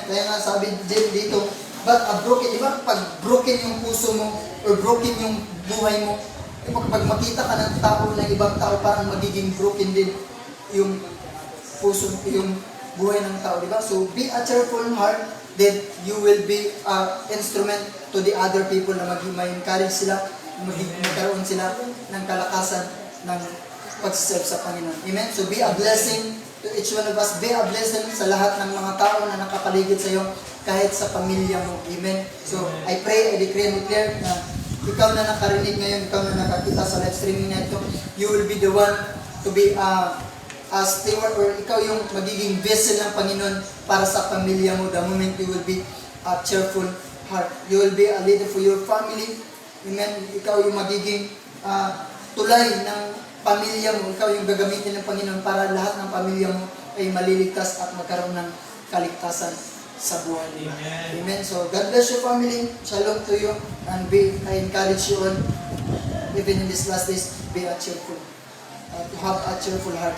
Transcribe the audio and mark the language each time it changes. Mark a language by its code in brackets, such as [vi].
[tl] Kaya nga sabi dito, [en] but a broken, [tl] di ba? Pag broken yung puso mo or broken yung buhay mo, pag makita ka ng tao, ng ibang tao, parang magiging broken din yung puso, yung buhay ng tao, di ba? [en] So be a cheerful heart, then you will be instrument to the other people [tl] na ma-encourage sila, magkaroon sila ng kalakasan ng pag-serve sa Panginoon. [en] Amen? So be a blessing to each one of us. Be a blessing [tl] sa lahat ng mga tao na nakapaligid sa iyo, kahit sa pamilya mo. Amen? [en] So I pray, I decree and declare [tl] na ikaw na nakarinig ngayon, ikaw na nakakita sa live streaming na ito, [en] you will be the one to be a steward [tl] or ikaw yung magiging vessel ng Panginoon para sa pamilya mo. [en] The moment you will be a cheerful heart. You will be a leader for your family. Amen. [tl] Ikaw yung magiging tulay ng pamilya mo. Ikaw yung gagamitin ng Panginoon para lahat ng pamilya mo ay maliligtas at magkaroon ng kaligtasan sa buhay nila. [en] Amen. So, God bless your family. Shalom to you. And I encourage you all, even in these last days, be a cheerful. To have a cheerful heart.